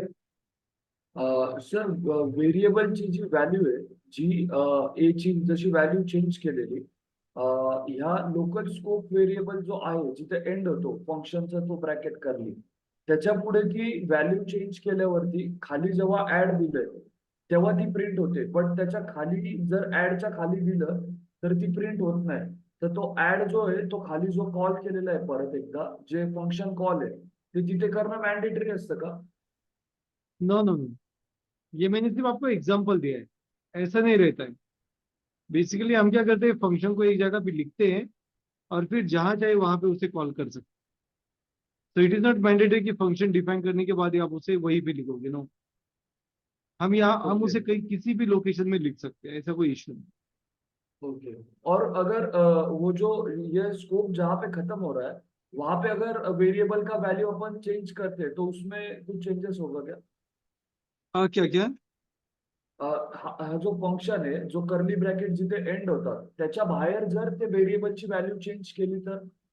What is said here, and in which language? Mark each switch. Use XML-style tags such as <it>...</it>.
<mr>Sir व्हेरिएबलची जी value आहे, जी ए ची जशी व्हॅल्यू चेंज केलेली, ह्या लोकल स्कोप व्हेरिएबल जो आहे जिथे एंड होतो फंक्शनचा तो ब्रॅकेट करली, त्याच्या पुढे ती व्हॅल्यू चेंज केल्यावरती खाली जेव्हा ऍड दिलंय तेव्हा ती प्रिंट होते. पण त्याच्या खाली जर ऍडच्या खाली दिलं तर ती प्रिंट होत नाही. तर तो ऍड जो आहे तो खाली जो कॉल केलेला आहे परत एकदा जे फंक्शन कॉल आहे ते तिथे करणं मॅन्डेटरी असतं का?</mr> <en>no no no,</en> <hi>ये मैंने सिर्फ आपको एग्जांपल दिया है, ऐसा नहीं रहता है। बेसिकली हम क्या करते हैं, फंक्शन को एक जगह पे लिखते हैं और फिर जहां चाहे वहां पे उसे कॉल कर सकते हैं। तो</hi> <en>it is not mandatory</en> <hi>कि फंक्शन डिफाइन करने के बाद ही आप उसे वहीं पे लिखोगे। नो, हम</hi> <en>okay</en> <hi>उसे कहीं किसी भी लोकेशन में लिख सकते हैं, ऐसा कोई इश्यू नहीं।</hi> <en>Okay.</en> <hi>और अगर वो जो ये स्कोप जहाँ पे खत्म हो रहा है वहां पे अगर वेरिएबल का वैल्यू अपन चेंज करते हैं तो उसमें कुछ चेंजेस होगा क्या? हाँ, क्या क्या?</hi> <mr>हा जो फंक्शन आहे जो कर्ली ब्रॅकेट जिथे एंड होतात त्याच्या बाहेर जर ते व्हेरिएबलची व्हॅल्यू चेंज केली तर</mr>